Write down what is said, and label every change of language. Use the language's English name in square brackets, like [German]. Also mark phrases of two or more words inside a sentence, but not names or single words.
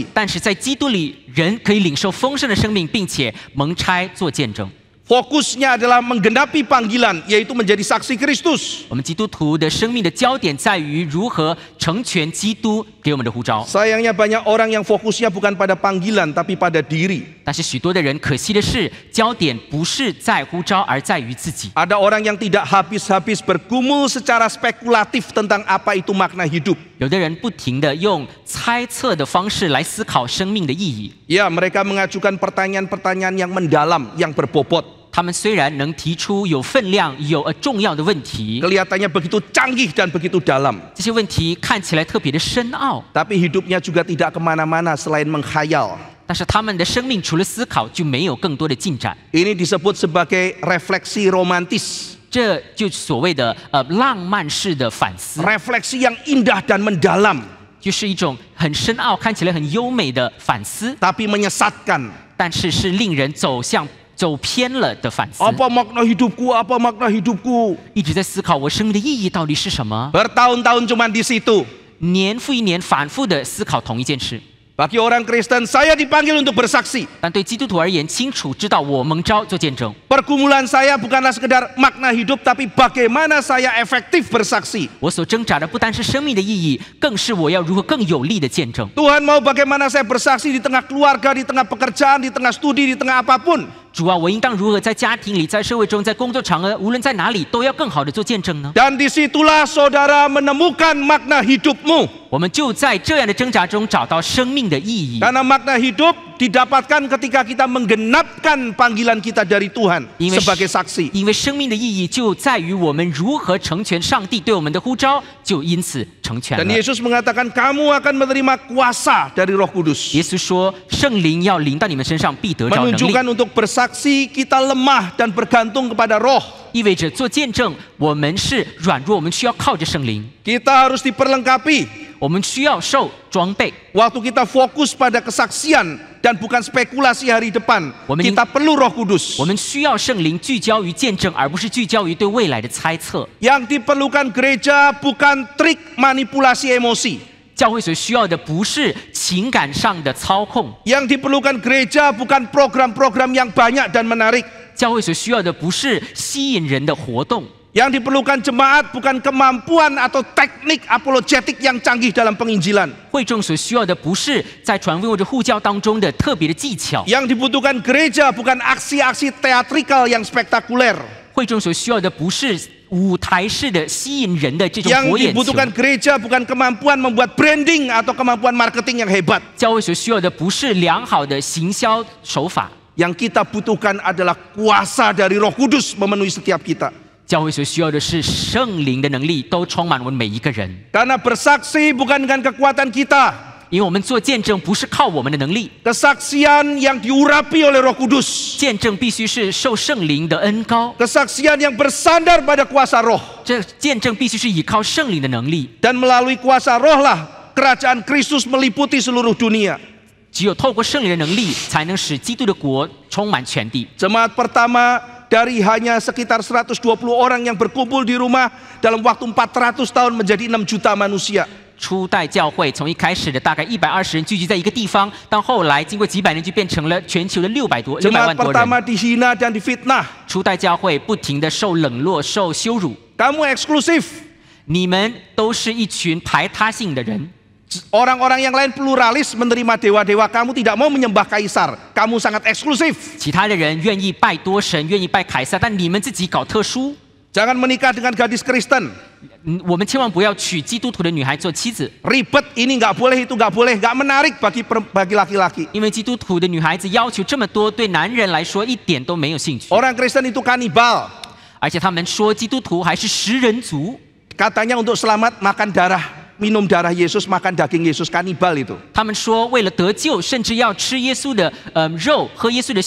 [Chinese] 但是在基督里，人可以领受丰盛的生命，并且蒙差做见证。 [Indonesian] Fokusnya adalah menggenapi panggilan, yaitu menjadi saksi Kristus. [Chinese] 我们基督徒的生命的焦点在于如何成全基督给我们的呼召。 [Indonesian] Sayangnya banyak orang yang fokusnya bukan pada panggilan tapi pada diri. [Chinese] 但是许多的人，可惜的是，焦点不是在呼召，而在于自己。 [Indonesian] Ada orang yang tidak habis-habis bergumul secara spekulatif tentang apa itu makna hidup. [Chinese] 有的人不停地用猜测的方式来思考生命的意义。 [Indonesian] Ya, mereka mengajukan pertanyaan-pertanyaan yang mendalam, yang berbobot. [Chinese] 他们虽然能提出有分量、有重要的问题， [Indonesian] Kelihatannya begitu canggih dan begitu dalam. [Chinese] 这些问题看起来特别的深奥， [Indonesian] Tapi hidupnya juga tidak kemana-mana selain menghayal. [Chinese] 但是他们的生命除了思考就没有更多的进展。 [Indonesian] Ini disebut sebagai refleksi romantis. [Chinese] 这就所谓的浪漫式的反思， [Indonesian] Refleksi yang indah dan mendalam, [Chinese] 就是一种很深奥、看起来很优美的反思， [Indonesian] tapi menyesatkan. [Chinese] 但是是令人走偏了的反思。 [Indonesian] Apa makna hidupku? Apa makna hidupku? [Chinese] 一直在思考我生命的意义到底是什么， [Indonesian] Bertahun-tahun cuma di situ. [Chinese] 年复一年反复的思考同一件事。 [Indonesian] Bagi orang Kristen, saya dipanggil untuk bersaksi. [Chinese] 但对基督徒而言，清楚知道我蒙召做见证。 [Indonesian] Pergumulan saya bukanlah sekedar makna hidup, tapi bagaimana saya efektif bersaksi. [Chinese] 我所挣扎的不单是生命的意义，更是我要如何更有力的见证。 [Indonesian] Tuhan mau bagaimana saya bersaksi di tengah keluarga, di tengah pekerjaan, di tengah studi, di tengah apapun. [Chinese] 主啊，我应当如何在家庭里、在社会中、在工作场合，无论在哪里，都要更好的做见证呢？ [Indonesian] Dan disitulah saudara menemukan makna hidupmu. [Chinese] 我们就在这样的挣扎中找到生命的意义。 [Indonesian] Karena makna hidup didapatkan ketika kita menggenapkan panggilan kita dari Tuhan sebagai saksi. [Chinese] 因为生命的意义就在于我们如何成全上帝对我们的呼召，就因此成全了。 [Indonesian] Dan Yesus mengatakan kamu akan menerima kuasa dari Roh Kudus. [Chinese] 耶稣说，圣灵要临到你们身上，必得着能力。 [Indonesian] Menunjukkan untuk bersaksi kita lemah dan bergantung kepada Roh. [Chinese] 意味着做见证，我们是软弱，我们需要靠着圣灵。 [Indonesian] Kita harus diperlengkapi [Chinese] 我们需要受装备。 [Indonesian] Waktu kita fokus pada kesaksian dan bukan spekulasi hari depan, kita perlu Roh Kudus. [Chinese] 我们需要圣灵聚焦于见证，而不是聚焦于对未来的猜测。 [Indonesian] Yang diperlukan gereja bukan trik manipulasi emosi. [Chinese] 教会所需要的不是情感上的操控。 [Indonesian] Yang diperlukan gereja bukan program-program yang banyak dan menarik. [Chinese] 教会所需要的不是吸引人的活动。 [Indonesian] Yang diperlukan jemaat bukan kemampuan atau teknik apologetik yang canggih dalam penginjilan. [Chinese] 会众所需要的不是在传福音或者护教当中的特别的技巧。 [Indonesian] Yang dibutuhkan gereja bukan aksi-aksi teatrikal yang spektakuler. [Chinese] 会众所需要的不是舞台式的吸引人的这种博眼球。 [Indonesian] Yang dibutuhkan gereja bukan kemampuan membuat branding atau kemampuan marketing yang hebat. [Chinese] 教会所需要的不是良好的行销手法。 [Indonesian] Yang kita butuhkan adalah kuasa dari Roh Kudus memenuhi setiap kita. [Chinese] 教会所需要的是圣灵的能力，都充满我们每一个人。 [Indonesian] Karena bersaksi bukan dengan kekuatan kita. [Chinese] 因为我们做见证不是靠我们的能力， [Indonesian] Kesaksian yang diurapi oleh Roh Kudus. [Chinese] 见证必须是受圣灵的恩膏。 [Indonesian] Kesaksian yang bersandar pada kuasa Roh. [Chinese] 这见证必须是依靠圣灵的能力。 [Indonesian] Dan melalui kuasa Roh lah kerajaan Kristus meliputi seluruh dunia. [Chinese] 只有透过圣灵的能力，才能使基督的国充满全地。 [Indonesian] Jemaat pertama dari hanya sekitar 120 orang yang berkumpul di rumah dalam waktu 400 tahun menjadi 6 juta manusia. [Chinese] 初代教会从一开始的大概120人聚集在一个地方，到后来经过几百年就变成了全球的600万多 [Indonesian] Jemaat [Chinese] 人。 [Indonesian] pertama dihina dan difitnah. [Chinese] 初代教会不停的受冷落、受羞辱， [Indonesian] Kamu eksklusif. [Chinese] 你们都是一群排他性的人。 [Indonesian] Orang-orang yang lain pluralis menerima dewa-dewa. Kamu tidak mau menyembah kaisar. Kamu sangat eksklusif. [Chinese] 其他的人愿意拜多神，愿意拜凯撒，但你们自己搞特殊。 [Indonesian] Jangan menikah dengan gadis Kristen. [Chinese] 我们千万不要娶基督徒的女孩做妻子， [Indonesian] Ribet, ini nggak boleh, itu nggak boleh. Nggak menarik bagi laki-laki. [Chinese] 因为基督徒的女孩子要求这么多，对男人来说一点都没有兴趣。 [Indonesian] Orang Kristen itu kanibal. [Chinese] 而且他们说基督徒还是食人族， [Indonesian] Katanya untuk selamat makan darah, minum darah Yesus, makan daging Yesus, kanibal itu. [Chinese] 他们说为了得救，甚至要吃耶稣的肉，喝耶稣的血。